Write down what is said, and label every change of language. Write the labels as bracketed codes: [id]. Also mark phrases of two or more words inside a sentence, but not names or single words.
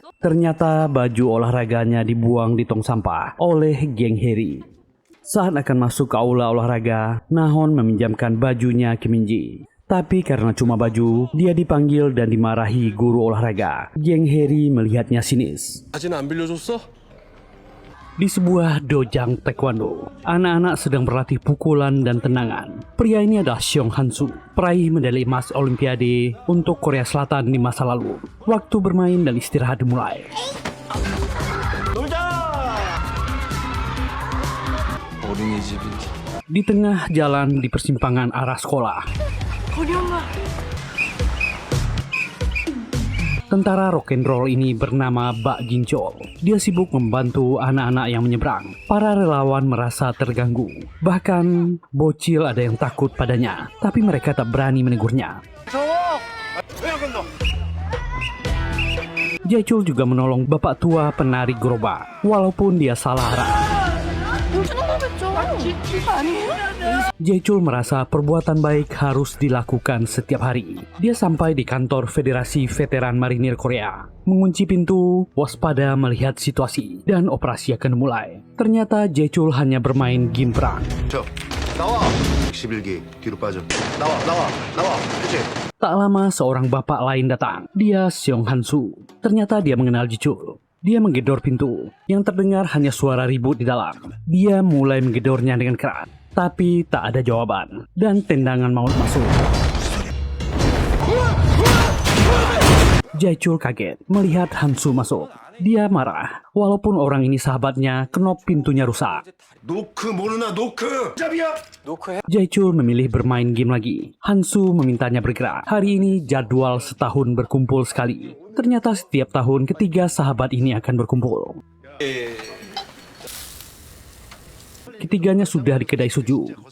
[id] Ternyata baju olahraganya dibuang di tong sampah oleh geng Heri. Saat akan masuk ke aula olahraga, Nahon meminjamkan bajunya ke Minji. Tapi karena cuma baju, dia dipanggil dan dimarahi guru olahraga. Geng Heri melihatnya sinis. [ko] 사진 안 빌려줬어? [id] Di sebuah dojang taekwondo, anak-anak sedang berlatih pukulan dan tendangan. Pria ini adalah Seong Han-soo, peraih medali emas Olimpiade untuk Korea Selatan di masa lalu. Waktu bermain dan istirahat dimulai. Di tengah jalan di persimpangan arah sekolah, tentara [en] rock and roll [id] ini bernama Bak Jinchol. Dia sibuk membantu anak-anak yang menyeberang. Para relawan merasa terganggu. Bahkan bocil ada yang takut padanya, tapi mereka tak berani menegurnya. Jaechul juga menolong bapak tua penari gerobak, walaupun dia salah arah. Jaechul merasa perbuatan baik harus dilakukan setiap hari. Dia sampai di kantor Federasi Veteran Marinir Korea. Mengunci pintu, waspada melihat situasi, dan operasi akan dimulai. Ternyata Jaechul hanya bermain game perang. [ko] 나와. 111기 뒤로 빠져. 나와. 그렇지. [id] Tak lama seorang bapak lain datang. Dia Seong Han-soo. Ternyata dia mengenal Jaechul. Dia menggedor pintu. Yang terdengar hanya suara ribut di dalam. Dia mulai menggedornya dengan keras. Tapi tak ada jawaban. Dan tendangan maut masuk. Jaechul kaget melihat Han-soo masuk. Dia marah. Walaupun orang ini sahabatnya, knop pintunya rusak. [ko] 노크 모르나 노크. 잡이야. [id] Jaechul memilih bermain game lagi. Han-soo memintanya bergerak. Hari ini jadwal setahun berkumpul sekali. Ternyata setiap tahun ketiga sahabat ini akan berkumpul. Ketiganya sudah di kedai suju.